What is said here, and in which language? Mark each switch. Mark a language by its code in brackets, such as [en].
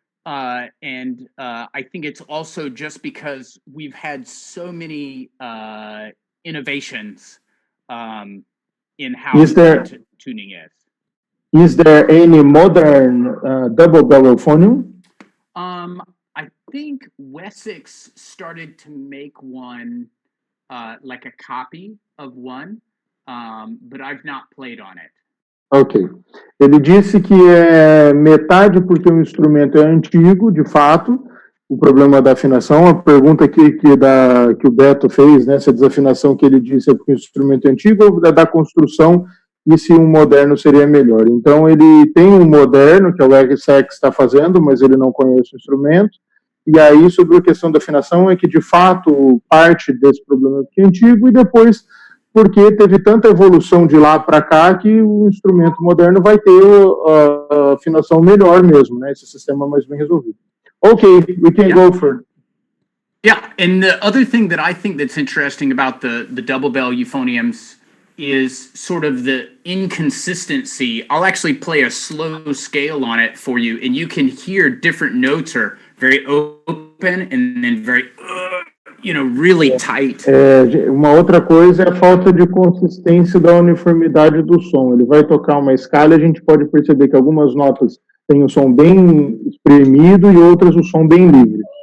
[en] And I think it's also just because we've had so many innovations in how tuning is. Is there any modern double bell euphonium? I think Wessex started to make one, like a copy of one, but I've not played on it. Ok. [pt] Ele disse que é metade porque o instrumento é antigo, de fato, o problema da afinação. A pergunta que o Beto fez, né, se a desafinação que ele disse é porque o instrumento é antigo ou da construção e se um moderno seria melhor. Então, ele tem um moderno, que é o Wessex está fazendo, mas ele não conhece o instrumento. E aí, sobre a questão da afinação, é que, de fato, parte desse problema é antigo e depois... porque teve tanta evolução de lá para cá que o instrumento moderno vai ter a afinação melhor mesmo, né? Esse sistema mais bem resolvido. [en] Okay, we can go for. Yeah, and the other thing that I think that's interesting about the double bell euphoniums is sort of the inconsistency. I'll actually play a slow scale on it for you, and you can hear different notes are very open and then very really tight. [pt] Uma outra coisa é a falta de consistência da uniformidade do som. Ele vai tocar uma escala e a gente pode perceber que algumas notas têm o som bem espremido e outras o som bem livre.